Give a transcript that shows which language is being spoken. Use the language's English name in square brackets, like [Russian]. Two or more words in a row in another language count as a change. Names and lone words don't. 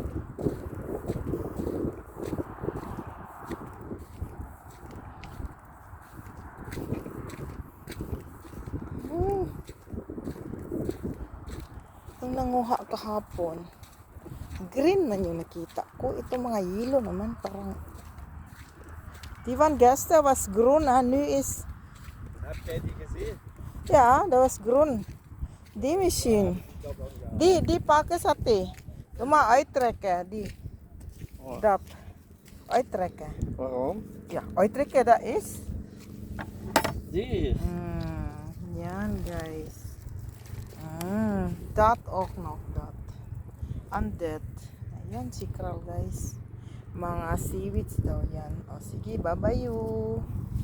[Filipino] Yung nanguha kahapon, green man yung nakita ko. Ito mga yellow naman, parang [Dutch] die van gestern was groen en nu is Heb jij die gezien? ja, dat was groen. Die misschien. Die pakken sate. Doe maar uittrekken, die. Dat. Uittrekken. Waarom? Ja, uittrekken dat is. Die is. [Filipino] Yan guys. [Dutch] Dat ook nog, dat. En dit. [Filipino] Ayan si Kral guys. Mga seaweeds daw yan. O sige, [English] bye-bye you.